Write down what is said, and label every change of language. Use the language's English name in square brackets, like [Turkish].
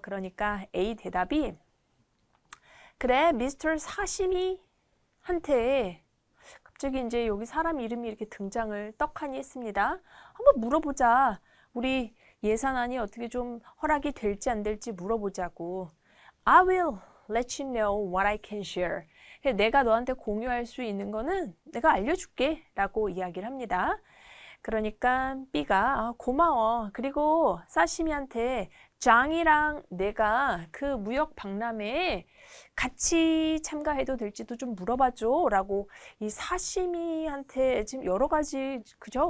[Korean] 그러니까 A 대답이 그래, 미스터 사시미한테 갑자기 이제 여기 사람 이름이 이렇게 등장을 떡하니 했습니다. 한번 물어보자. 우리 예산안이 어떻게 좀 허락이 될지 안 될지 물어보자고. [English] I will let you know what I can share. [Korean] 내가 너한테 공유할 수 있는 거는 내가 알려줄게 라고 이야기를 합니다. 그러니까 B가 고마워. 그리고 사시미한테 장이랑 내가 그 무역 박람회에 같이 참가해도 될지도 좀 물어봐줘 라고 이 사시미한테 지금 여러 가지 그죠?